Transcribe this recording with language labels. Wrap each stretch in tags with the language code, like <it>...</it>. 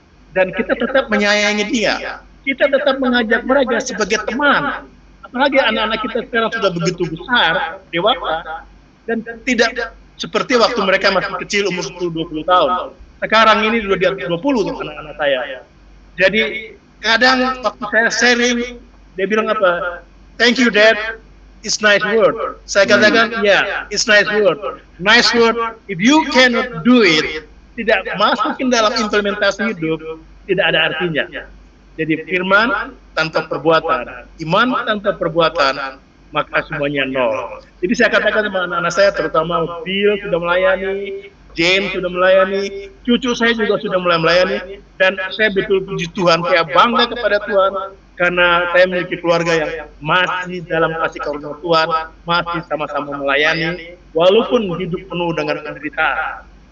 <id>Dan kita tetap menyayangi dia. Kita tetap mengajak mereka sebagai teman. Apalagi anak-anak kita sekarang sudah begitu besar, dewasa, dan tidak seperti waktu mereka masih kecil umur 10-20 tahun. Sekarang ini sudah di atas 20 tuh anak-anak saya. Jadi kadang waktu saya sharing, dia bilang apa?</id> <en>Thank you Dad, it's nice word.</en> <id>Saya katakan,</id> <en>yeah, it's nice word. Nice word, if you cannot do it,</en> <id>tidak masukin dalam implementasi hidup, tidak ada artinya. Jadi firman tanpa perbuatan, iman tanpa perbuatan, maka semuanya nol. Jadi saya katakan sama anak-anak saya, terutama Bill sudah melayani, Jane sudah melayani, cucu saya juga sudah mulai melayani, dan saya betul puji Tuhan, saya bangga kepada Tuhan, karena saya memiliki keluarga yang masih dalam kasih karunia Tuhan, masih sama-sama melayani, walaupun hidup penuh dengan penderitaan.</id>